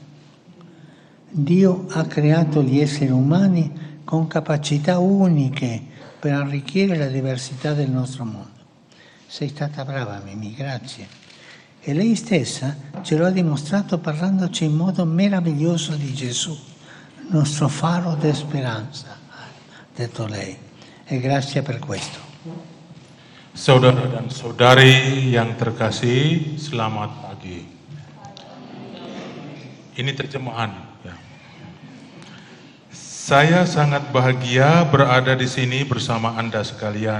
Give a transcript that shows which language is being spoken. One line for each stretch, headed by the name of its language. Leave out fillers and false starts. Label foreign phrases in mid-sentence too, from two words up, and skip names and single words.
Italian: Dio ha creato gli esseri umani con capacità uniche per arricchire la diversità del nostro mondo. Sei stata brava, Mimì, grazie. E lei stessa ce lo ha dimostrato parlandoci in modo meraviglioso di Gesù, nostro faro di speranza, ha detto lei. E grazie per questo.
Indonesian: Saudara dan saudari yang terkasih, selamat pagi. Ini terjemahan. Ya. Saya sangat bahagia berada di sini bersama Anda sekalian.